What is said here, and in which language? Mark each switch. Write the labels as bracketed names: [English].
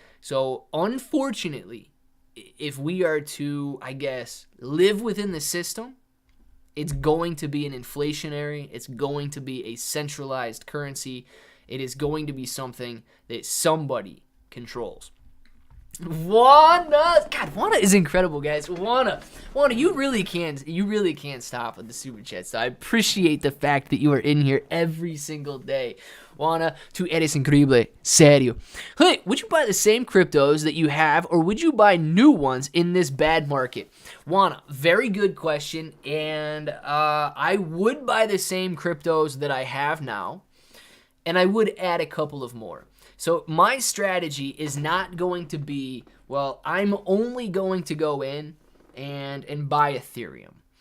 [English] So unfortunately, if we are to, I guess, live within the system, it's going to be an inflationary, it's going to be a centralized currency, it is going to be something that somebody controls. Juana is incredible, guys. Juana, you really can't stop with the super chat. So I appreciate the fact that you are in here every single day. [Spanish] Juana, tú eres increíble, serio. [English] Hey, would you buy the same cryptos that you have, or would you buy new ones in this bad market? Juana, very good question, and I would buy the same cryptos that I have now, and I would add a couple of more. So my strategy is not going to be, well, I'm only going to go in and buy Ethereum.